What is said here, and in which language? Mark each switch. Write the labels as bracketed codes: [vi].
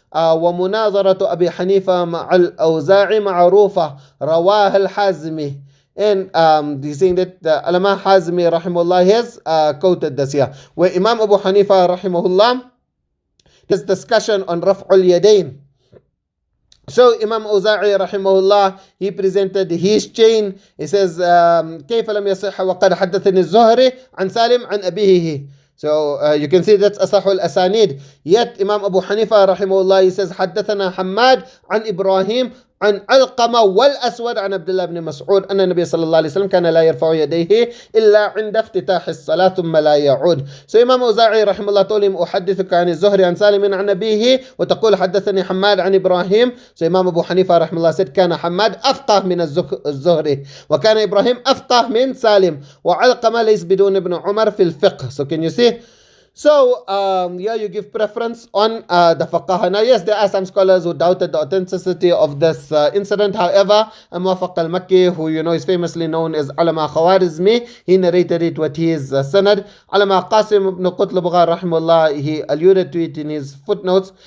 [ar] وَمُنَاظَرَةُ أَبِي حَنِيفَةَ مَعَ الْأَوْزَاعِ مَعْرُوفَةً رَوَاهَ الْحَازِمِ. [en] And he's saying that the Alama Hazmi rahimahullah has quoted this here, where Imam Abu Hanifa rahimahullah, this discussion on Raf'ul Yadayn. So Imam Auza'i rahimahullah, he presented his chain. He says, [ar] كيف لم يصح وقد حدثني الزهري عن سالم عن أبيه. [en] So you can see that's Asahul Asanid. Yet Imam Abu Hanifa rahimahullah, he says, [ar] حدثنا حماد عن إبراهيم عن علقمة والأسود عن عبد الله بن مسعود أن النبي صلى الله عليه وسلم كان لا يرفع يديه إلا عند افتتاح الصلاة ثم لا يعود. [en] So Imam Auza'i [ar] رحمه الله [en] told him [ar] أحدثك عن الزهري عن سالم عن أبيه وتقول حدثني حماد عن إبراهيم. [en] So Imam Abu Hanifa [ar] رحمه الله [en] said [ar] كان حماد أفقه من الزهري وكان إبراهيم أفقه من سالم وعلقمة ليس بدون ابن عمر في الفقه. [en] So can you see? So, yeah, you give preference on the faqah. Now, yes, there are some scholars who doubted the authenticity of this incident. However, Muwafaq al-Makki, who you know is famously known as Alama Khawarizmi, he narrated it with his sanad. Alama Qasim ibn Qutlubagha, rahimahullah, he alluded to it in his footnotes.